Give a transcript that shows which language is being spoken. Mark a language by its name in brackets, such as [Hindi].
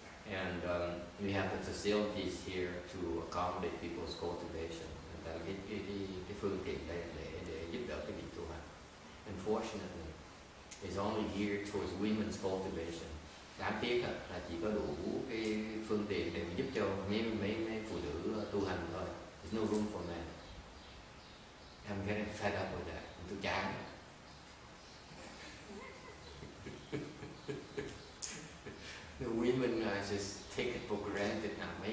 [English] And we have the facilities here to accommodate people's cultivation. [Vietnamese] That cái phương tiện đây để giúp đỡ cái việc tu hành. [English] Unfortunately, it's only geared towards women's cultivation. [Vietnamese] Đáng tiếc là chỉ có đủ cái phương tiện để giúp cho mấy phụ nữ tu hành thôi. [English] There's no room for men. I'm getting fed up with that. [Vietnamese] Tôi chán. [English] The women just take it for granted now.